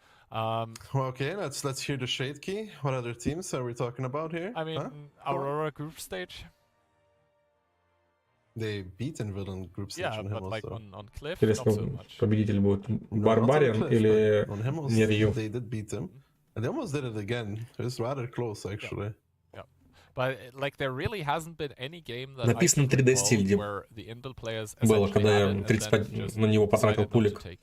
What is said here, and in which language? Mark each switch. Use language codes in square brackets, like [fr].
[en] Okay, let's hear the shade key. What other teams are we talking about here? I mean, Aurora group stage. They beat Invil on group stage on Himmel, like on Cliff, [ru] интересно, победитель будет Барбариан или Нерью? [en] They did beat him, and they almost did it again. It was rather close, actually. Yeah. But like there really hasn't been any game that [ru] написано 3D стиль было, когда я 35 на него потратил пулик.